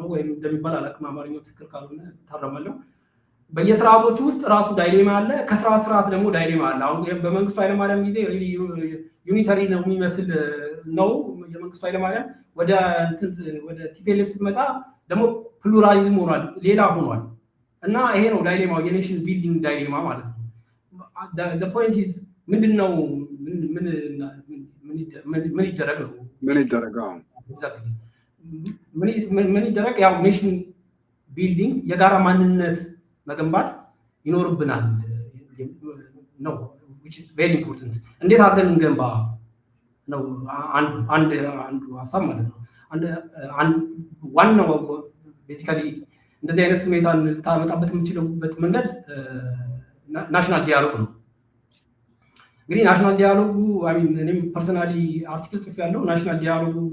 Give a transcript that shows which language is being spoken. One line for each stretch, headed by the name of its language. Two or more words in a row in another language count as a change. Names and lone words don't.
Amharic: ወይም እንደሚባል አላውቅም አማርኛው ትክክል ካልሆነ ታረማለሁ በየስርዓቶቹ ውስጥ ራሱ ዳይሌማ አለ ከስርዓት ደግሞ ዳይሌማ አለ አሁን በመንግስቱ ኃይለማርያም ጊዜ
English: really unitary
Amharic: ነው የሚመስል ነው የመንግስቱ ኃይለማርያም ወደ ቲፒኤልኤፍ ስትመጣ ደግሞ ፕሉራሊዝም ሆኗል ሌላ ሆኗል እና ይሄ ነው ዳይሌማው
English: nation building dilemma
Amharic: ማለት ነው
English: the point is
Amharic: ምንድነው ምን ይደረግ ነው ምን ይደረግ ያው
English: nation building
Amharic: የጋራ ማንነት መገንባት ይኖርብናል ነው
English: which is very important
Amharic: እንዴት አድርገን እንገንባ ነው አንዱ ሀሳብ ማለት ነው ዋናው ቤሲካሊ እንደዚህ አይነት ሁኔታን ልታመጣበት የምችልበት መንገድ
English: national dialog
Amharic: ነው እንግዲህ
English: national dialogue I mean
Amharic: እኔም
English: personally article
Amharic: ጽፍ ያለው
English: national dialogue